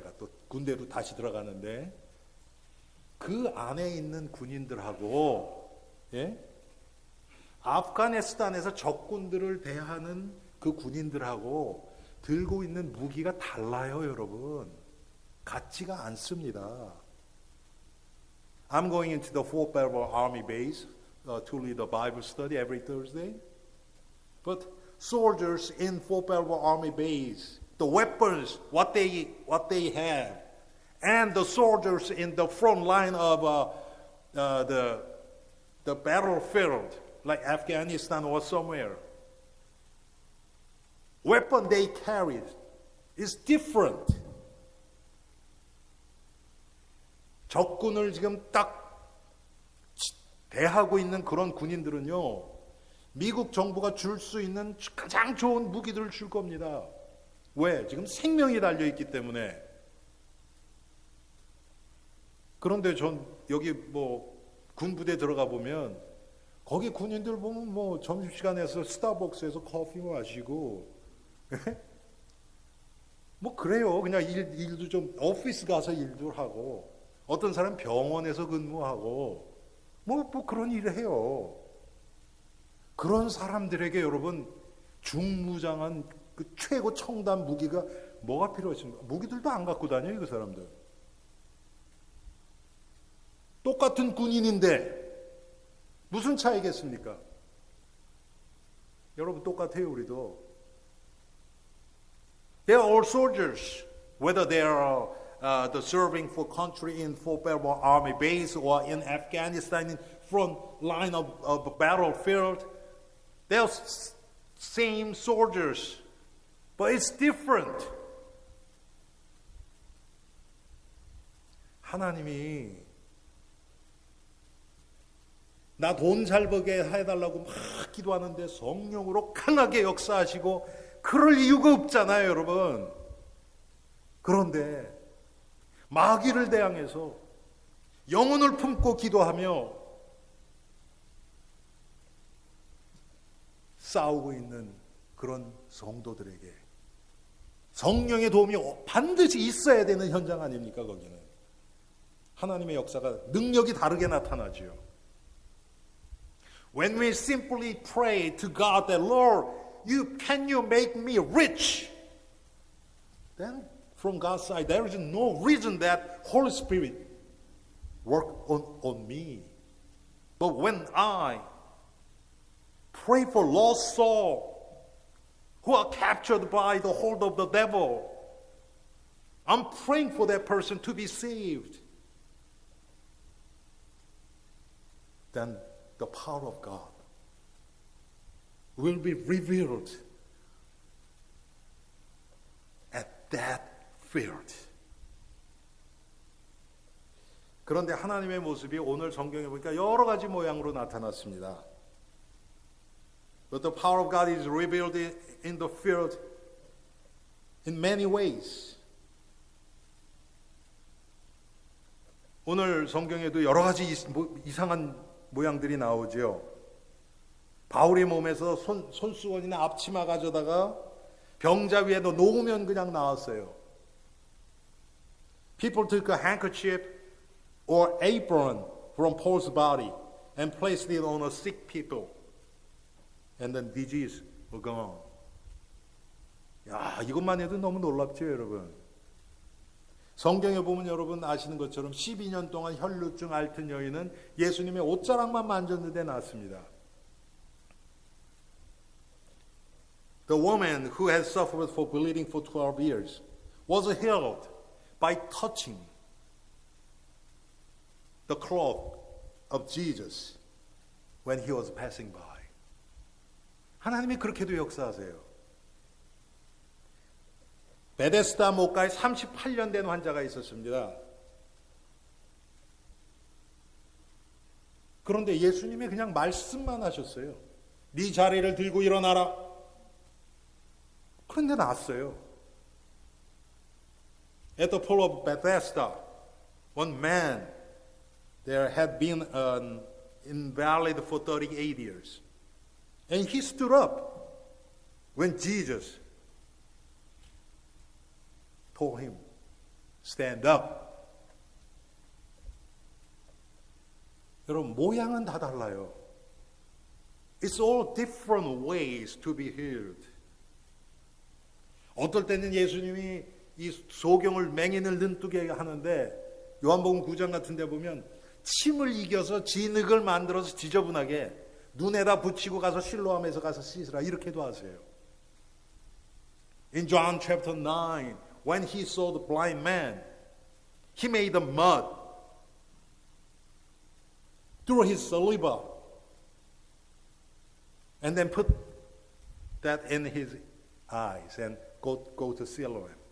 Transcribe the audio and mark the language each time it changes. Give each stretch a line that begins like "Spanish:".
Korean: 제가 또 군대로 다시 들어가는데 그 안에 있는 군인들하고 아프가니스탄에서 적군들을 대하는 그 군인들하고 들고 있는 무기가 달라요, 여러분. 같지가 않습니다.
English: I'm going into the Fort Belvoir Army base to lead a Bible study every Thursday. But soldiers in Fort Belvoir Army base, the weapons, what they have, and the soldiers in the front line of the battlefield, like Afghanistan or somewhere, weapon they carried is different.
Korean: 적군을 지금 딱 대하고 있는 그런 군인들은요, 미국 정부가 줄 수 있는 가장 좋은 무기들을 줄 겁니다. 왜? 지금 생명이 달려있기 때문에. 그런데 전 여기 군부대 들어가 보면 거기 군인들 보면 점심시간에서 스타벅스에서 커피 마시고 그래요. 그냥 일도 좀 오피스 가서 일도 하고 어떤 사람 병원에서 근무하고 그런 일을 해요. 그런 사람들에게 여러분 중무장한 그 최고 첨단 무기가 뭐가 필요하십니까? 무기들도 안 갖고 다녀요, 그 사람들. 똑같은 군인인데 무슨 차이겠습니까? 여러분 똑같아요, 우리도.
English: They are all soldiers, whether they are the serving for country in Fort Belvoir Army base or in Afghanistan in front line of the battlefield. They are same soldiers, but it's different.
Korean: 하나님이 나 돈 잘 벌게 해달라고 막 기도하는데 성령으로 강하게 역사하시고 그럴 이유가 없잖아요, 여러분. 그런데 마귀를 대항해서 영혼을 품고 기도하며 싸우고 있는 그런 성도들에게 성령의 도움이 반드시 있어야 되는 현장 아닙니까? 거기는 하나님의 역사가 능력이 다르게 나타나지요.
English: When we simply pray to God that Lord, can you make me rich? Then from God's side, there is no reason that Holy Spirit work on me. But when I pray for lost soul who are captured by the hold of the devil, I'm praying for that person to be saved. Then the power of God will be revealed at that field.
Korean: 그런데 하나님의 모습이 오늘 성경에 보니까 여러 가지 모양으로 나타났습니다.
English: But the power of God is revealed in the field in many ways.
Korean: 오늘 성경에도 여러 가지 이상한 모양들이 나오죠. 바울의 몸에서 손수건이나 앞치마 가져다가 병자 위에 놓으면 그냥 나왔어요.
English: People took a handkerchief or apron from Paul's body and placed it on a sick people. And then disease was gone.
Korean: 야, 이것만 해도 너무 놀랍죠, 여러분. 성경에 보면 여러분 아시는 것처럼 12년 동안 혈루증 앓던 여인은 예수님의 옷자락만 만졌는데 낫습니다.
English: The woman who had suffered for bleeding for 12 years was healed by touching the cloth of Jesus when he was passing by.
Korean: 하나님이 그렇게도 역사하세요. 베데스다 목가에 38년 된 환자가 있었습니다. 그런데 예수님이 그냥 말씀만 하셨어요. 네 자리를 들고 일어나라. 그런데 나았어요.
English: At the pool of Bethesda, one man there had been an invalid for 38 years. And he stood up when Jesus told him, stand up.
Korean: 여러분, 모양은 다 달라요.
English: It's all different ways to be healed.
Korean: 어떨 때는 예수님이 이 소경을 맹인을 눈뜨게 하는데 요한복음 9장 같은 데 보면 침을 이겨서 진흙을 만들어서 지저분하게 눈에다 붙이고 가서 실로암에서 가서 씻으라 이렇게도 하세요.
English: In John chapter 9, when he saw the blind man, he made the mud through his saliva and then put that in his eyes and go to Siloam.